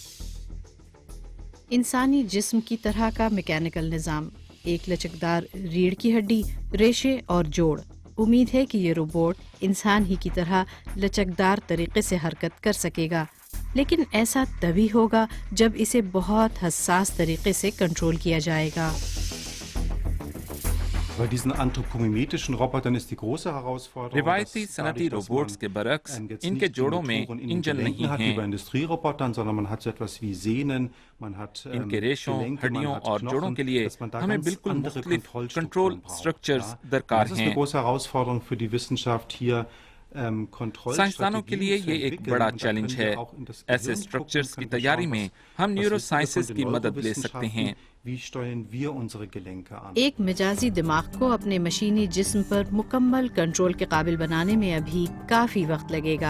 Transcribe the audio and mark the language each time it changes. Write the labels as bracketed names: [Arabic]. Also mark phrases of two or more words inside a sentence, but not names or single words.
[Urdu] انسانی جسم کی طرح کا مکینیکل نظام، ایک لچکدار ریڑھ کی ہڈی، ریشے اور جوڑ. امید ہے کہ یہ روبوٹ انسان ہی کی طرح لچکدار طریقے سے حرکت کر سکے گا، لیکن ایسا تبھی ہوگا جب اسے بہت حساس طریقے سے کنٹرول کیا جائے گا. [German] Bei diesen anthropometrischen Robotern ist die große Herausforderung, [Urdu] روایتی صنعتی روبوٹس کے برعکس ان کے جوڑوں میں انجن نہیں [German] hat wie bei [Urdu] हैं। [German] Industrierobotern, sondern man hat so etwas wie Sehnen, man hat [Urdu] ان کے ریشوں, [German] Gelenke, [Urdu] हड्डियों [German] man hat [Urdu] और [German] Knochen, [Urdu] جوڑوں کے لیے [German] dass man da [Urdu] हमें [German] ganz [Urdu] बिल्कुल [German] andere [Urdu] मुख्तलिफ [German] Kontrollstrukturen [Urdu] कंट्रोल [German] braucht, [Urdu] स्ट्रक्चर्स [German] ja? [Urdu] दरकार [German] Das ist eine [Urdu] हैं। [German] große Herausforderung für die Wissenschaft hier. [Urdu] سائنسدانوں کے لیے یہ ایک بڑا چیلنج ہے. ایسے اسٹرکچرز کی تیاری میں ہم [English] neuro sciences [Urdu] کی مدد لے سکتے ہیں. ایک مزاجی دماغ کو اپنے مشینی جسم پر مکمل کنٹرول کے قابل بنانے میں ابھی کافی وقت لگے گا.